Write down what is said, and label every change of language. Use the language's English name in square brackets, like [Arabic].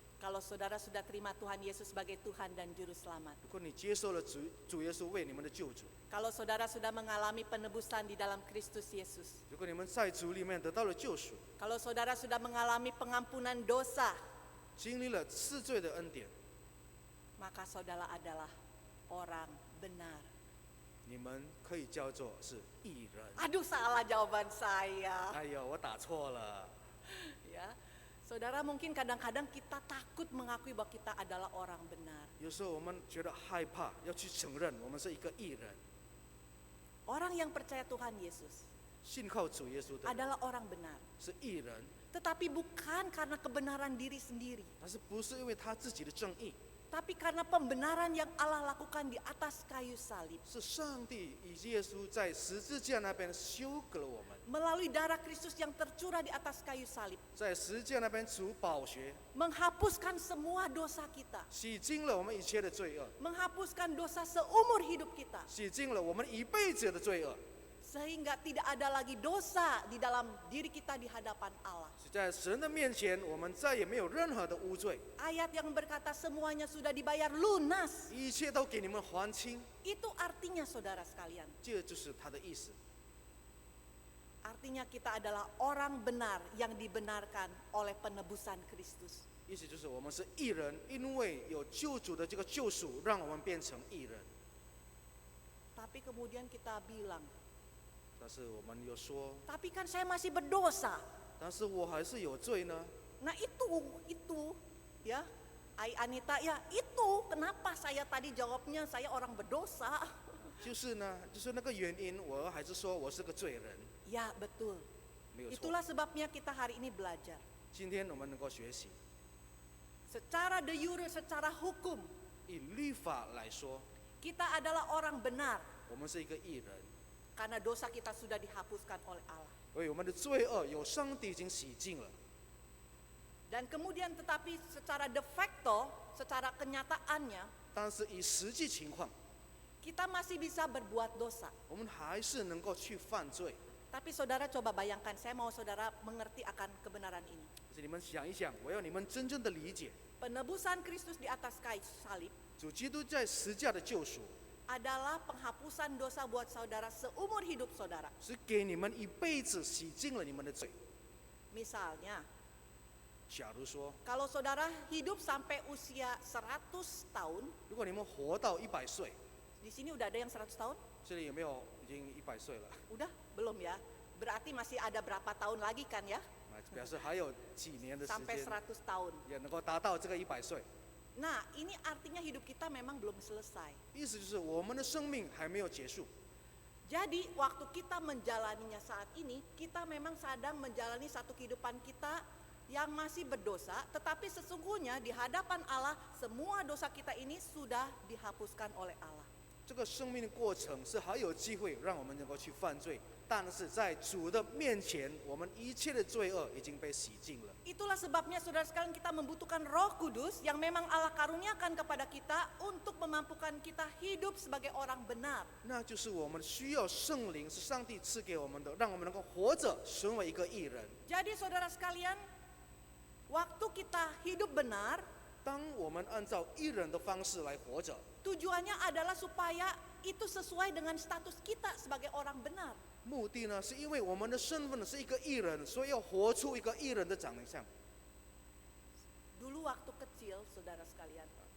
[Indonesian] Kalau saudara sudah terima Tuhan Yesus sebagai Tuhan dan Juru Selamat. [Chinese] 如果你接受了主耶稣为你们的救主， [Indonesian] Kalau saudara sudah mengalami penebusan di dalam Kristus Yesus. [Chinese] 如果你们在主里面得到了救赎， [Indonesian] Kalau saudara sudah mengalami pengampunan dosa, [Chinese] 经历了赐罪的恩典， [Indonesian] maka saudara adalah orang benar. [Chinese] 你们可以叫做是义人。 [Indonesian] Aduh, salah jawaban saya. [Chinese] 哎呦，我打错了。 [Indonesian] Ya. Saudara, mungkin kadang-kadang kita takut mengakui bahwa kita adalah orang benar. [Chinese] 有时候我们觉得害怕，要去承认我们是一个义人， [Indonesian] Orang yang percaya Tuhan Yesus [Chinese] 信靠主耶稣的人 [Indonesian] adalah orang benar. [Chinese] 是义人， [Indonesian] Tetapi bukan karena kebenaran diri sendiri, [Chinese] 但是不是因为他自己的正义， [Indonesian] tapi karena pembenaran yang Allah lakukan di atas kayu salib. [Chinese] 是上帝以耶稣在十字架那边修革了我们， [Indonesian] Melalui darah Kristus yang tercurah di atas kayu salib. [Chinese] 在十字架那边主宝血 [Indonesian] Menghapuskan semua dosa kita. [Chinese] 洗净了我们一切的罪恶， [Indonesian] Menghapuskan dosa seumur hidup kita. [Chinese] 洗净了我们一辈子的罪恶， [Indonesian] Sehingga tidak ada lagi dosa di dalam diri kita di hadapan Allah. [Chinese] 在神的面前，我们再也没有任何的污罪， [Indonesian] Ayat yang berkata semuanya sudah dibayar lunas. [Chinese] 一切都给你们还清， [Indonesian] Itu artinya saudara sekalian. [Chinese] 这就是他的意思。 [Indonesian] Artinya kita adalah orang benar yang dibenarkan oleh penebusan Kristus. [Chinese] 意思就是我们是义人，因为有救主的这个救赎，让我们变成义人。 [Indonesian] Tapi kemudian kita bilang, [Chinese] 但是我们又说， [Indonesian] tapi kan saya masih berdosa. [Chinese] 但是我还是有罪呢。 [Indonesian] Nah itu ya, Ai Anita ya itu kenapa saya tadi jawabnya saya orang berdosa. [Chinese] 就是呢，就是那个原因，我还是说我是个罪人， [Indonesian] Ya betul. [Chinese] 没有错。 [Indonesian] Itulah sebabnya kita hari ini belajar. [Chinese] 今天我们能够学习， [Indonesian] Secara de jure, secara hukum, [Chinese] 以律法来说， [Indonesian] kita adalah orang benar [Chinese] 我们是一个义人， [Indonesian] karena dosa kita sudah dihapuskan oleh Allah. [Chinese] 因为我们的罪恶有上帝已经洗净了。 [Indonesian] Dan kemudian tetapi secara de facto, secara kenyataannya, [Chinese] 但是以实际情况， [Indonesian] kita masih bisa berbuat dosa. [Chinese] 我们还是能够去犯罪。 [Indonesian] Tapi saudara coba bayangkan, saya mau saudara mengerti akan kebenaran ini. [Chinese] 可是你们想一想，我要你们真正的理解， [Indonesian] Penebusan Kristus di atas kayu salib [Chinese] 主基督在十架的救赎， [Indonesian] adalah penghapusan dosa buat saudara seumur hidup saudara. [Chinese] 是给你们一辈子洗净了你们的罪。 [Indonesian] Misalnya, [Chinese] 假如说， [Indonesian] kalau saudara hidup sampai usia 100 tahun, [Chinese] 如果你们活到100岁， [Indonesian] di sini udah ada yang 100 tahun? [Chinese] 这里有没有已经100岁了？ [Indonesian] Udah? Belum ya? Berarti masih ada berapa tahun lagi kan ya? [Chinese] 表示还有几年的时 [Indonesian] Sampai [Chinese] 间 [Indonesian] 100 tahun. [Chinese] 也能够达到这个100岁。 [Indonesian] Nah, ini artinya hidup kita memang belum selesai. [Chinese] 意思就是我们的生命还没有结束。 [Indonesian] Jadi waktu kita menjalaninya saat ini, kita memang sedang menjalani satu kehidupan kita yang masih berdosa, tetapi sesungguhnya di hadapan Allah semua dosa kita ini sudah dihapuskan oleh Allah. [Chinese] 这个生命的过程是还有机会让我们能够去犯罪，但是在主的面前，我们一切的罪恶已经被洗净了。 [Indonesian] Itulah sebabnya saudara sekalian kita membutuhkan Roh Kudus yang memang Allah karuniakan kepada kita untuk memampukan kita hidup sebagai orang benar. [Chinese] 那就是我们需要圣灵，是上帝赐给我们的，让我们能够活着，成为一个义人。 [Indonesian] Jadi saudara sekalian, waktu kita hidup benar, [Chinese] 当我们按照义人的方式来活着， [Indonesian] tujuannya adalah supaya itu sesuai dengan status kita sebagai orang benar. [Chinese] 目的呢，是因为我们的身份是一个义人，所以要活出一个义人的长相。 [Indonesian] Dulu waktu kecil, saudara sekalian,